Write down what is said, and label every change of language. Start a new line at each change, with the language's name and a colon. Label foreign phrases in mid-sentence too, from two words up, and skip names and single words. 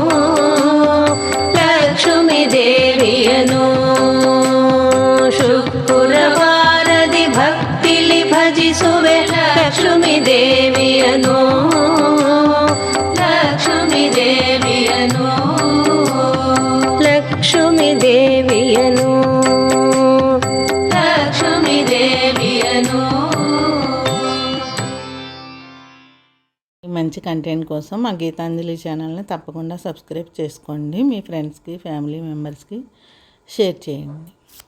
Kannada: ಲಕ್ಷ್ಮೀ ದೇವಿಯನು ಶುಕ್ರವಾರದಿ ಭಕ್ತಿಲಿ ಭಜಿಸುವೆ ಲಕ್ಷ್ಮೀ ದೇವಿಯನು ಲಕ್ಷ್ಮೀ ದೇವಿಯನು ಲಕ್ಷ್ಮೀ ದೇವಿಯನು ಲಕ್ಷ್ಮೀ ದೇವಿಯನು.
Telugu: ఈ మంచి కంటెంట్ కోసం మా గీతాంజలి ఛానల్ని తప్పకుండా సబ్స్క్రైబ్ చేసుకోండి. మీ ఫ్రెండ్స్కి ఫ్యామిలీ మెంబర్స్కి షేర్ చేయండి.